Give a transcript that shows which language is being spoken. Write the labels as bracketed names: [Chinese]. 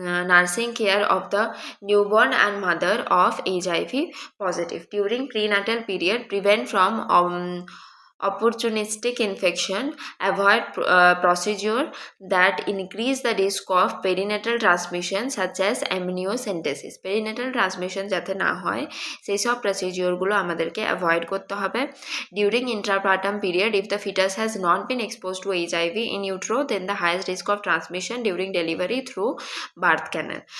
[English] Nursing care of the newborn and mother of HIV positive during prenatal period, prevent from opportunistic infection, avoid procedure that increase the risk of perinatal transmission such as amniocentesis. [Bangla] perinatal transmission যাতে না হয় সেই সব প্রসিডিওরগুলো আমাদেরকে avoid করতে হবে। [English] During intrapartum period, if the fetus has not been exposed to HIV in utero, then the highest risk of transmission during delivery through birth canal.